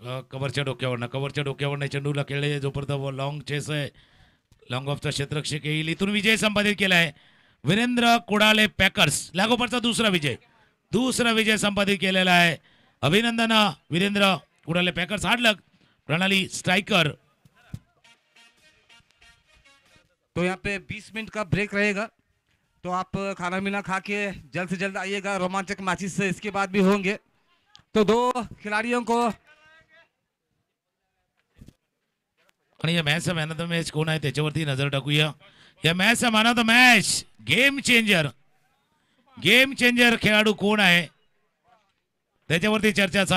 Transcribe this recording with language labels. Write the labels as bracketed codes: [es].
[mr] कव्हरच्या डोक्यावरनं चेंडूला खेळले, जोपर्यंत long chess आहे, लॉंग ऑफचा क्षेत्ररक्षक येईल. इथून विजय संपादित केलाय वीरेंद्र कुडाले पॅकर्स. लागोपाठचा दुसरा विजय संपादित केलेला आहे. अभिनंदन वीरेंद्र कुडाले पॅकर्स. हार्ड लक प्रणाली स्ट्राइकर. [hi] तो यहाँ पे 20 मिनट का ब्रेक रहेगा, तो आप खाना पीना खा के जल्द से जल्द आइएगा. रोमांचक मैचेस से इसके बाद भी होंगे, तो दो खिलाड़ियों को. [mr] आणि या मॅचचा मॅन ऑफ द मॅच कोण आहे त्याच्यावरती नजर टाकूया. या मॅचचा man of the match game changer खेळाडू कोण आहे त्याच्यावरती चर्चा चालू.